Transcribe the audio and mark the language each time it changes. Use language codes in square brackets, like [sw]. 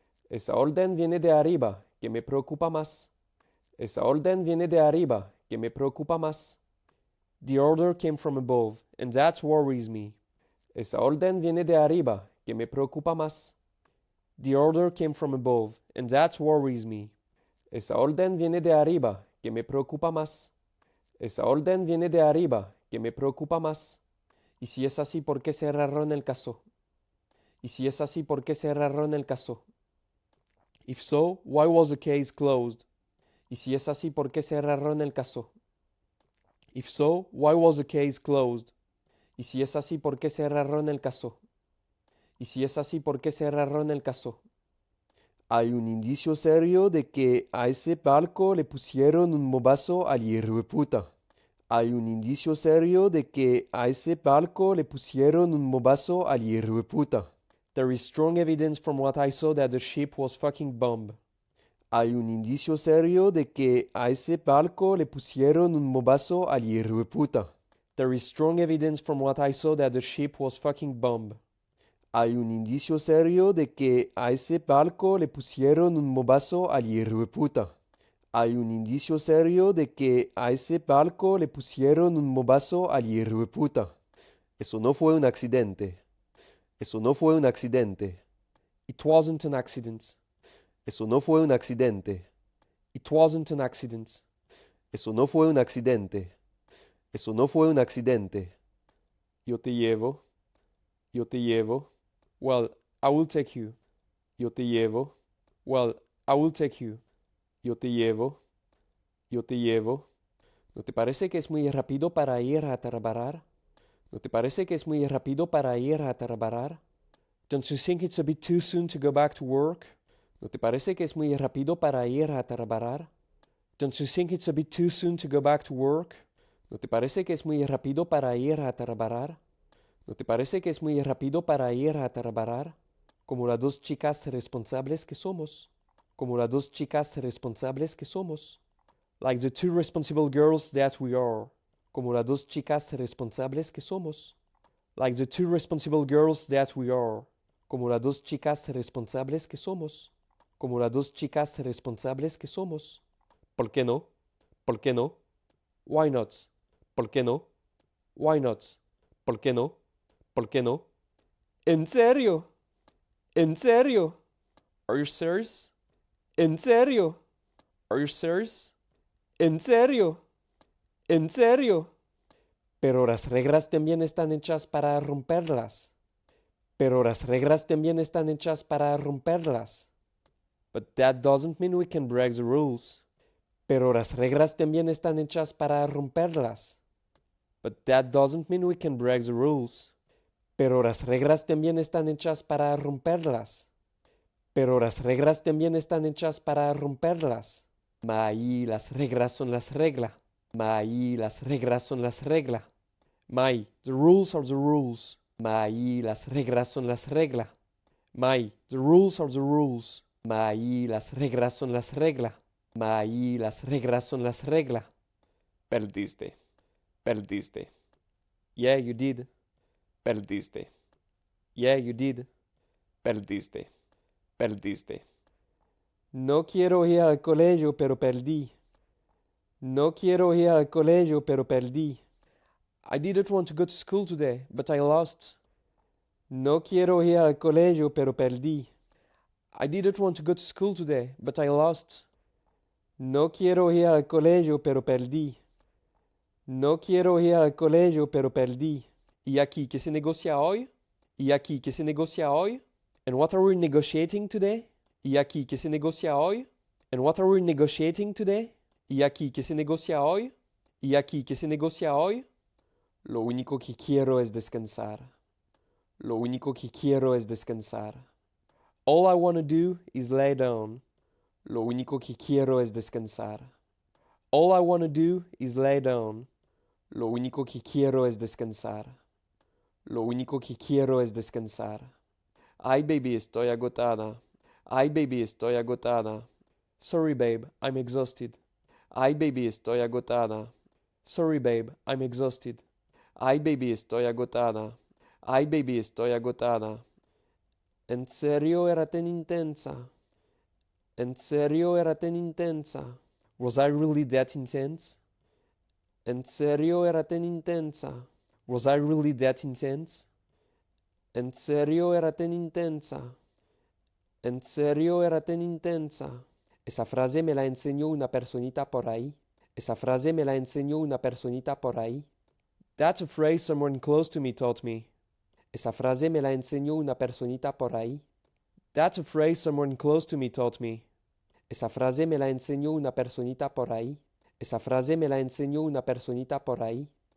[es] Esa orden viene de arriba, que me preocupa más. Esa orden viene de arriba, que me preocupa más. [en] The order came from above, and that worries me. [es] Esa orden viene de arriba, que me preocupa más. [en] The order came from above, and that worries me. [es] Esa orden viene de arriba, que me preocupa más. Esa orden viene de arriba, que me preocupa más. Y si es así, ¿por qué cerraron el caso? Y si es así, ¿por qué cerraron el caso? [en] If so, why was the case closed? [es] Y si es así, ¿por qué cerraron el caso? [en] If so, why was the case closed? [es] Y si es así, ¿por qué cerraron el caso? Y si es así, ¿por qué cerraron el caso? Hay un indicio serio de que a ese barco le pusieron un mobazo al hijo de puta. Hay un indicio serio de que a ese barco le pusieron un mobazo al hijo de puta. [en] There is strong evidence from what I saw that the ship was fucking bombed. [es] Hay un indicio serio de que a ese barco le pusieron un mobazo al hijo de puta. [en] There is strong evidence from what I saw that the ship was fucking bomb. [es] Hay un indicio serio de que a ese barco le pusieron un mobazo al hijo de puta. Hay un indicio serio de que a ese barco le pusieron un mobazo al hijo de puta. Eso no fue un accidente. Eso no fue un accidente. [en] It wasn't an accident. [es] Eso no fue un accidente. [en] It wasn't an accident. [es] Eso no fue un accidente. Eso no fue un accidente. Yo te llevo. Yo te llevo. [en] Well, I will take you. [es] Yo te llevo. Well, I will take you. Yo te llevo. Yo te llevo. ¿No te parece que es muy rápido para ir a trabajar? ¿No te parece que es muy rápido para ir a trabajar? [en] Don't you think it's a bit too soon to go back to work? [es] ¿No te parece que es muy rápido para ir a trabajar? [en] Don't you think it's a bit too soon to go back to work? [es] ¿No te parece que es muy rápido para ir a trabajar? ¿No te parece que es muy rápido para ir a trabajar? Como las dos chicas responsables que somos. Como las dos chicas responsables que somos. [en] Like the two responsible girls that we are. [es] Como las dos chicas responsables que somos. [en] Like the two responsible girls that we are. [es] Como las dos chicas responsables que somos. Como las dos chicas responsables que somos. ¿Por qué no? ¿Por qué no? [en] Why not? [es] ¿Por qué no? Why not? ¿Por qué no? ¿Por qué no? ¿En serio? ¿En serio? [en] Are you serious? [es] ¿En serio? Are you serious? ¿En serio? ¿En serio? Pero las reglas también están hechas para romperlas. Pero las reglas también están hechas para romperlas. [en] But that doesn't mean we can break the rules. [es] Pero las reglas también están hechas para romperlas. [en] But that doesn't mean we can break the rules. [es] Pero las reglas también están hechas para romperlas. Pero las reglas también están hechas para romperlas. Mai, las reglas son las reglas. Mai, las reglas son las reglas. [en] Mai, the rules are the rules. [es] Mai, las reglas son las reglas. [en] Mai, the rules are the rules. [es] Mai, las reglas son las reglas. Mai, las reglas son las reglas. Perdiste. Perdiste. [en] Yeah, you did. [es] Perdiste. Yeah, you did. Perdiste. Perdiste. No quiero ir al colegio, pero perdí. No quiero ir al colegio, pero perdí. [en] I didn't want to go to school today, but I lost. [es] No quiero ir al colegio, pero perdí. [en] I didn't want to go to school today, but I lost. [es] No quiero ir al colegio, pero perdí. No quiero ir al colegio, pero perdí. ¿Y aquí qué se negocia hoy? ¿Y aquí qué se negocia hoy? [en] And what are we negotiating today? [es] ¿Y aquí qué se negocia hoy? [en] And what are we negotiating today? [es] ¿Y aquí qué se negocia hoy? ¿Y aquí qué se negocia hoy? Lo único que quiero es descansar. Lo único que quiero es descansar. [en] All I want to do is lay down. [es] Lo único que quiero es descansar. [en] All I want to do is lay down. [es] Lo único que quiero es descansar. Lo único que quiero es descansar. Ay, baby, estoy agotada. Ay, baby, estoy agotada. [en] Sorry, babe, I'm exhausted. [es] Ay, baby, estoy agotada. [en] Sorry, babe, I'm exhausted. [es] Ay, baby, estoy agotada. Ay, baby, estoy agotada. ¿En serio era tan intensa? ¿En serio era tan intensa? [en] Was I really that intense? [es] ¿En serio era tan intensa? [en] Was I really that intense? [es] ¿En serio era tan intensa? ¿En serio era tan intensa? Esa frase me la enseñó una personita por ahí. Esa frase me la enseñó una personita por ahí. [en] That's a phrase someone close to me taught me. [es] Esa frase me la enseñó una personita por ahí. [en] That's a phrase someone close to me taught me. [es] Esa frase me la enseñó una personita por ahí. Esa frase me la enseñó una personita por ahí.